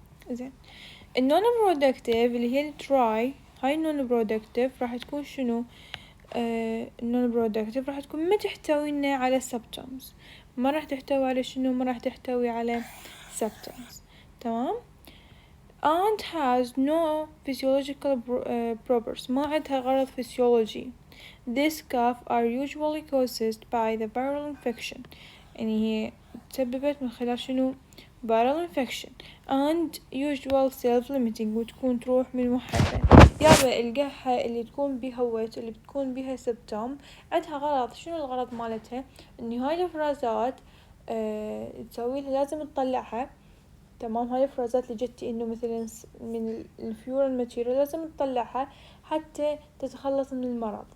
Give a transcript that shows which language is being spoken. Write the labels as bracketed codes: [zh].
[ar] زين، النون برودكتيف اللي هي التراي، هاي النون برودكتيف راح تكون شنو؟ النون برودكتيف راح تكون ما تحتوينا على symptoms، ما راح تحتوي على شنو؟ ما راح تحتوي على symptoms. تمام، [en] and has no physiological purpose، [ar] ما عندها غرض فسيولوجي. [en] This cough are usually caused by the viral infection، [ar] يعني هي تسببت من خلال شنو؟ [en] viral infection and usual self-limiting، [ar] وتكون تروح من وحدها. يابا القحة اللي تكون بيها ويت اللي بتكون بيها سبتوم عندها غرض. شنو الغرض مالتها؟ انه هاي الافرازات تسوي لها لازم تطلعها. تمام، هاي الافرازات اللي جتي انه مثلا من الفيورال ماتيريال لازم تطلعها حتى تتخلص من المرض.